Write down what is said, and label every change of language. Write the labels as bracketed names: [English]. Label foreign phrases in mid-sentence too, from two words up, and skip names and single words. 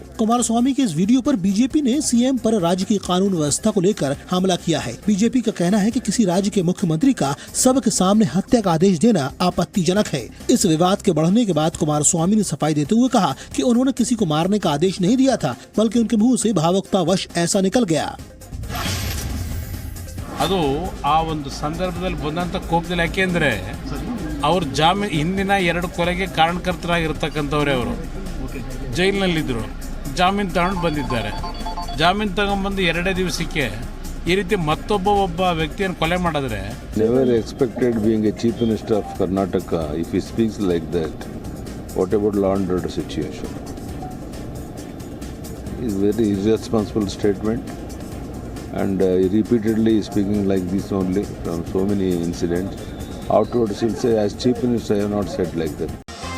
[Hindi] कुमारस्वामी के इस वीडियो पर बीजेपी ने सीएम पर राज्य की कानून व्यवस्था को लेकर हमला किया है। बीजेपी का कहना है कि किसी राज्य के मुख्यमंत्री का सबके सामने हत्या का आदेश देना आपत्तिजनक है। इस विवाद के बढ़ने के बाद कुमारस्वामी ने सफाई देते हुए कहा कि उन्होंने किसी को मारने का आदेश नहीं दिया था, बल्कि उनके मुंह से भावुकतावश ऐसा निकल गया। [Kannada] ಅದು ಆ ಒಂದು ಸಂದರ್ಭದಲ್ಲಿ ಬಂದಂಥ ಕೋಪದಲ್ಲಿ ಯಾಕೆಂದರೆ ಅವ್ರ ಜಾಮೀನು ಹಿಂದಿನ 2 ಕೊಲೆಗೆ ಕಾರಣಕರ್ತರಾಗಿರ್ತಕ್ಕಂಥವ್ರೆ ಅವರು ಜೈಲಿನಲ್ಲಿದ್ದರು, ಜಾಮೀನು ತಗೊಂಡು ಬಂದಿದ್ದಾರೆ. ಜಾಮೀನು ತಗೊಂಡ್ಬಂದು 2 ದಿವಸಕ್ಕೆ ಈ ರೀತಿ ಒಬ್ಬ ವ್ಯಕ್ತಿಯನ್ನು ಕೊಲೆ ಮಾಡಿದ್ರೆ [English] Never expected being a Chief Minister of Karnataka if he speaks like that what about law and order situation. is very irresponsible statement, and repeatedly speaking like this only from so many incidents. Afterwards, he'll say, as Chief Minister, I have not said like that.